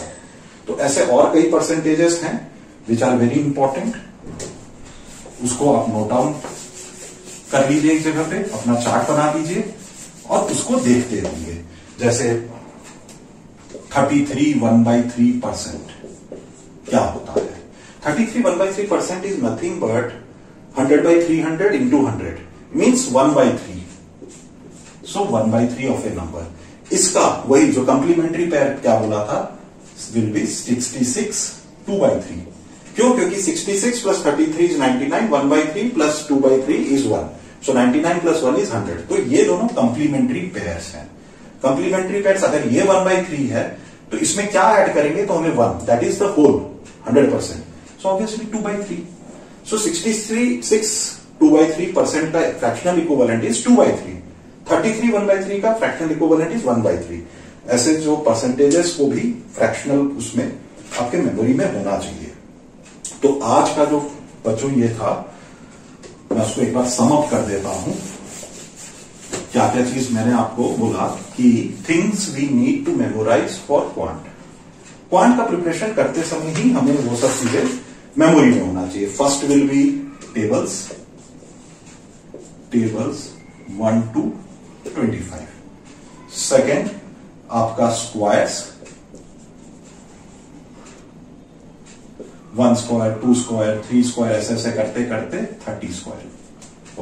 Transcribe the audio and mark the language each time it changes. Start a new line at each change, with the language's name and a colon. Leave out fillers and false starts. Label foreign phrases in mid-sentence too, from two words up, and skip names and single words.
Hindi: तो ऐसे और कई परसेंटेजेस हैं
English: which are very important,
Hindi: उसको आप
English: note down
Hindi: कर लीजिए एक जगह पे, अपना चार्ट बना दीजिए और उसको देखते रहिए। जैसे 33 1/3% क्या होता है?
English: 33 1/3% is nothing but 100/300 into 100 means 1/3. so 1/3 of a number.
Hindi: इसका वही जो
English: complementary pair
Hindi: क्या बोला था,
English: will be 66 2/3.
Hindi: क्यों? क्योंकि
English: 66 plus 33 is 99, 1/3 plus 2/3 is 1, so 99 plus 1 is 100।
Hindi: तो ये दोनों
English: complementary pairs
Hindi: हैं।
English: complementary pairs
Hindi: अगर ये 1/3 है तो इसमें क्या ऐड करेंगे तो हमें 1,
English: that is the whole 100%, so obviously 2/3. so 66 2/3% का fractional equivalent is 2/3. 33 1/3 का fractional equivalent is 1/3.
Hindi: ऐसे जो परसेंटेजेस वो भी फ्रैक्शनल उसमें आपके मेमोरी में होना चाहिए। तो आज का जो बच्चों ये था, मैं उसको एक बार
English: sum up
Hindi: कर देता हूं। क्या क्या चीज मैंने आपको बोला कि
English: things we need to memorize for quant.
Hindi: क्वांट का प्रिपरेशन करते समय ही हमें वो सब चीजें मेमोरी में होना चाहिए।
English: first will be tables 1 to 25. सेकेंड आपका squares 1 square 2 square 3 square
Hindi: ऐसे ऐसे करते करते
English: 30 स्क्वायर।